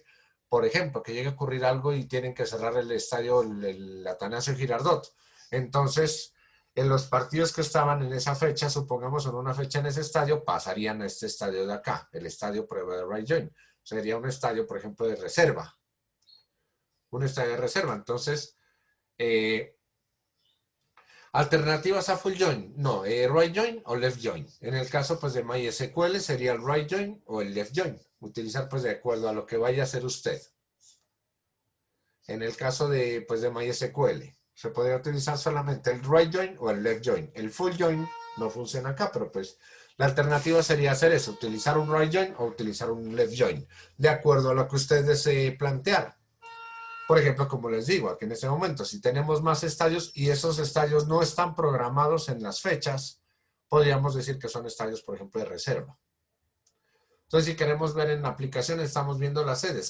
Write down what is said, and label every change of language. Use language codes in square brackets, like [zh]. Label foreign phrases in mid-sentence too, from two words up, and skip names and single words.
[es] Por ejemplo, que llegue a ocurrir algo y tienen que cerrar el estadio, el Atanasio Girardot. Entonces, en los partidos que estaban en esa fecha, supongamos en una fecha en ese estadio, pasarían a este estadio de acá, el estadio prueba de [en] write join. [es] Sería un estadio, por ejemplo, de reserva. Un estadio de reserva. Entonces, alternativas a [en] full join. No, right join o left join. [es] En el caso pues de MySQL sería el [en] right join [es] o el [en] left join. [es] Utilizar pues de acuerdo a lo que vaya a hacer usted. En el caso de MySQL. Se podría utilizar solamente el [en] right join [es] o el [en] left join. [es] El [en] full join [es] no funciona acá, pero pues la alternativa sería hacer eso, utilizar un [en] right join [es] o utilizar un [en] left join, [es] de acuerdo a lo que usted desee plantear. Por ejemplo, como les digo, aquí en este momento, si tenemos más estadios y esos estadios no están programados en las fechas, podríamos decir que son estadios, por ejemplo, de reserva. Entonces, si queremos ver en la aplicación, estamos viendo las sedes.